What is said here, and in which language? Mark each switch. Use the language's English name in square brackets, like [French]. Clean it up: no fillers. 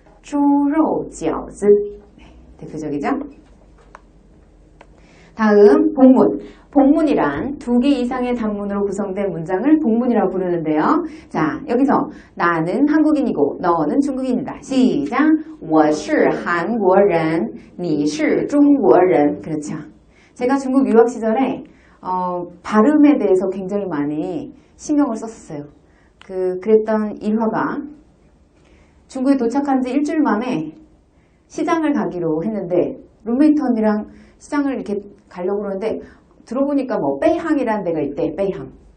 [Chinese] 猪肉饺子. [Korean] 네, 대표적이죠? 다음 복문. 복문이란 두 개 이상의 단문으로 구성된 문장을 복문이라고 부르는데요. 자, 여기서 나는 한국인이고 너는 중국인이다. 시작! [Chinese] 我是韩国人,你是中国人. [Korean] 그렇죠. 제가 중국 유학 시절에 발음에 대해서 굉장히 많이 신경을 썼었어요. 그랬던 일화가 중국에 도착한 지 일주일 만에 시장을 가기로 했는데 룸메이트 언니랑 시장을 이렇게 가려고 그러는데 들어보니까 뭐 베이항이라는 데가 있대. 베이항.